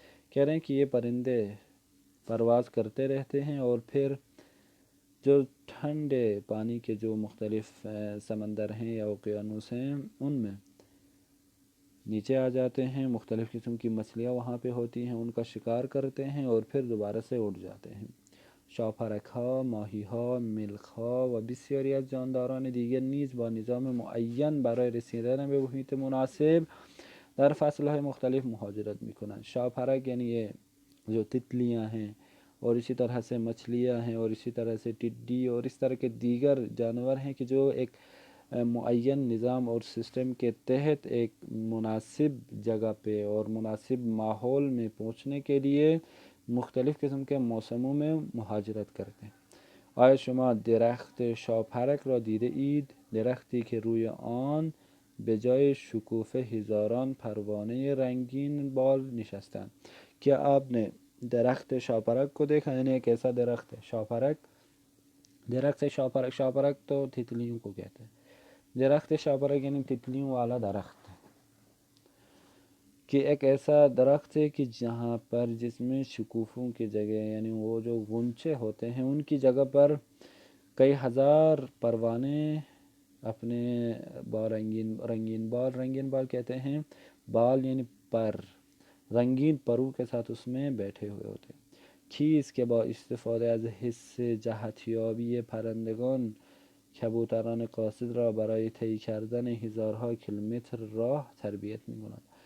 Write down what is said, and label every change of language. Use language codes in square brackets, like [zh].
[ur] کہہ رہے ہیں کہ یہ پرندے پرواز کرتے رہتے ہیں اور پھر جو ٹھنڈے پانی کے جو مختلف سمندر ہیں یا اوقیانوس ہیں ان میں نیچے آ جاتے ہیں. مختلف قسم کی مچھلیاں وہاں پہ ہوتی ہیں، ان کا شکار کرتے ہیں اور پھر دوبارہ سے اٹھ جاتے ہیں. [fa] شاپرک ها، ماهی ها، ملخ ها و بسیاری از جانداران دیگر نیز با نظام معین برای رسیدن به محیط مناسب در فصلهای مختلف مهاجرت میکنند. [ur] شاپرک یعنی یہ جو تتلیاں ہیں، اور اسی طرح سے مچھلیاں ہیں، اور اسی طرح سے ٹڈی اور اس طرح کے دیگر جانور ہیں کہ جو ایک معین نظام اور سسٹم کے تحت ایک مناسب جگہ پہ اور مناسب ماحول میں پہنچنے کے لیے مختلف قسم کے موسموں میں مهاجرت کرتے ہیں. [fa] آیا شما درخت شاپرک را دیده اید؟ درختی که روی آن به جای شکوفه هزاران پروانه رنگین بال نشستند. [ur] کیا آپ نے درخت شاپرک کو دیکھا؟ یعنی ایک ایسا درخت ہے شاپرک، درخت شاپرک تو تتلیوں کو کہتے ہیں. درخت شاپرک یعنی تتلیوں والا درخت کہ ایک ایسا درخت ہے کہ جہاں پر جس میں شکوفوں کی جگہ یعنی وہ جو غنچے ہوتے ہیں ان کی جگہ پر کئی ہزار پروانے اپنے رنگین بال کہتے ہیں، بال یعنی پر، رنگین پروں کے ساتھ اس میں بیٹھے ہوئے ہوتے ہیں. [fa] خیز که با استفاده از حس جهتیابی پرندگان کبوتران قاصد را برای طی کردن هزارها کیلومتر راه تربیت می‌کنند.